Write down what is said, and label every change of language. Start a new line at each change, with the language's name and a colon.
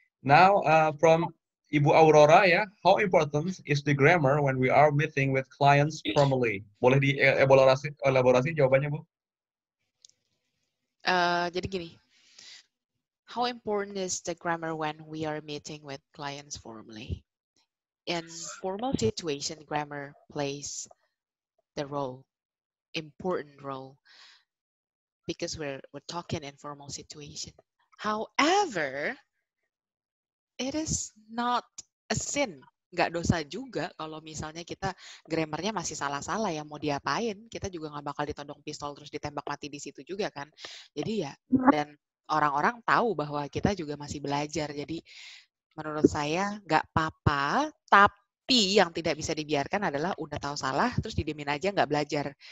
English: Now from Ibu Aurora ya, how important is the grammar when we are meeting with clients formally?
Indonesian: Boleh elaborasi jawabannya, Bu? Jadi gini,
English: how important is the grammar when we are meeting with clients formally? In formal situation, grammar plays the important role, because we're talking in formal situation. However, it is not a sin,
Indonesian: nggak dosa juga kalau misalnya kita grammarnya masih salah-salah, ya mau diapain, kita juga nggak bakal ditodong pistol terus ditembak mati di situ juga kan. Jadi ya, dan orang-orang tahu bahwa kita juga masih belajar, jadi menurut saya nggak apa-apa, tapi yang tidak bisa dibiarkan adalah udah tahu salah terus didiemin aja nggak belajar.